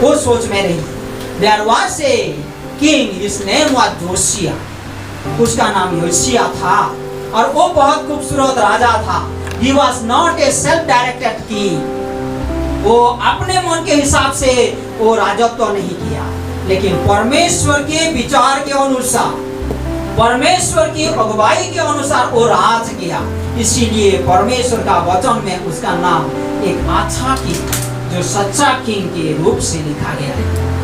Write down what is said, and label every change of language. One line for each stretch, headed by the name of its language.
Hindi: वो सोच में नहीं।
English: There was a king, his name was Josiah।
Hindi: उसका नाम योशिया था और वो बहुत खूबसूरत राजा था।
English: He was not a self-directed king।
Hindi: वो अपने मन के हिसाब से वो राजत्व नहीं किया, लेकिन परमेश्वर के विचार के अनुसार, परमेश्वर की अगुवाई के अनुसार वो राज किया। इसीलिए परमेश्वर का वचन में उसका नाम एक अच्छा किंग, जो सच्चा किंग के रूप से लिखा गया है।